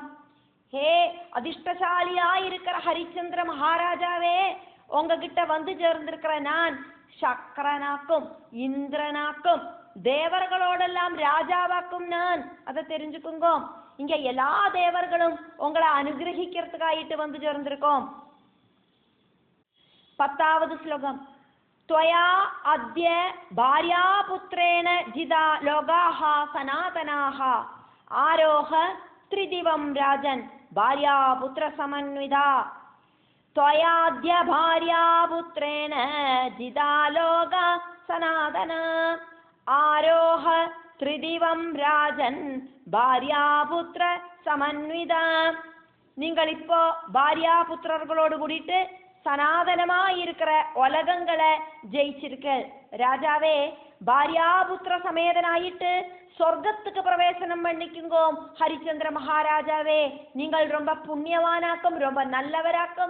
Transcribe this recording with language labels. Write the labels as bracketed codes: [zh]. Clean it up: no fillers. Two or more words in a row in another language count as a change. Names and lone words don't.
[ta] ஹே அதிர்ஷ்டசாலியா இருக்கிற ஹரிச்சந்திர மகாராஜாவே, உங்ககிட்ட வந்து சேர்ந்திருக்கிற நான் சக்கரனாக்கும் இந்திரனாக்கும் தேவர்களோடெல்லாம் ராஜாவாக்கும் நான். அதை தெரிஞ்சுக்குங்க. இங்க எல்லா தேவர்களும் உங்களை அனுகிரகிக்கிறதுக்காயிட்டு வந்து சேர்ந்திருக்கோம். 10வது ஸ்லோகம். [sa] त्वया अद्य भार्यापुत्रेण जिदा लोगाः सनातनाः आरोह त्रिदिवं राजन् भार्यापुत्रसमन्विता. त्वयाद्य भार्यापुत्रेण जिदा लोगा सनातना आरोह त्रिदिवं राजन् भार्यापुत्र समन्विता. [ta] நீங்கள் இப்போ பாரியா புத்திரர்களோடு கூடிட்டு சனாதனமாய் இருக்கிற உலகங்களை ஜெயிச்சிருக்க ராஜாவே, பாரியாபுத்திர சமேதனாயிட்டு சொர்க்கத்துக்கு பிரவேசனம் பண்ணிக்குங்கோ. ஹரிச்சந்திர மகாராஜாவே, நீங்கள் ரொம்ப புண்ணியவானாக்கும், ரொம்ப நல்லவராக்கும்.